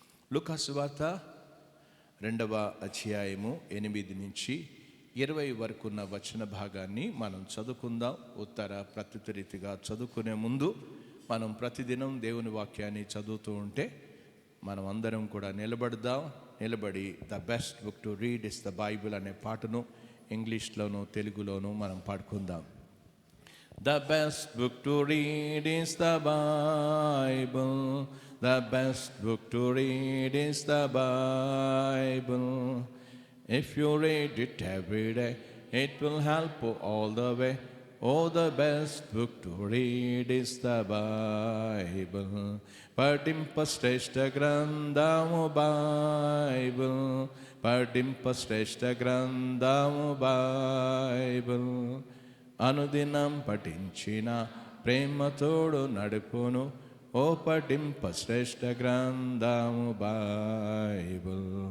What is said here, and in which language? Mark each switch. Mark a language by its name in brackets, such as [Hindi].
[Telugu] లూకా సువార్త 2వ అధ్యాయము 8 నుంచి 20 వరకు ఉన్న వచన భాగాన్ని మనం చదువుకుందాం. ఉత్తర ప్రత్యుత్తర రీతిగా చదువుకునే ముందు మనం ప్రతిదినం దేవుని వాక్యాన్ని చదువుతూ ఉంటే మనం అందరం కూడా నిలబడి [English] the best book to read is the Bible [Telugu] అనే పాటను ఇంగ్లీష్లోను తెలుగులోను మనం పాడుకుందాం. [English] The best book to read is the Bible. The best book to read is the Bible. If you read it every day, it will help you all the way. Oh, the best book to read is the Bible. [Telugu] పఠింపశ్రేష్ఠ గ్రంథము Bible, పఠింపశ్రేష్ఠ గ్రంథము Bible. అనుదినం పఠించిన ప్రేమతోడు నడుపును, ఓ పఠింప శ్రేష్ఠ గ్రంథము Bible.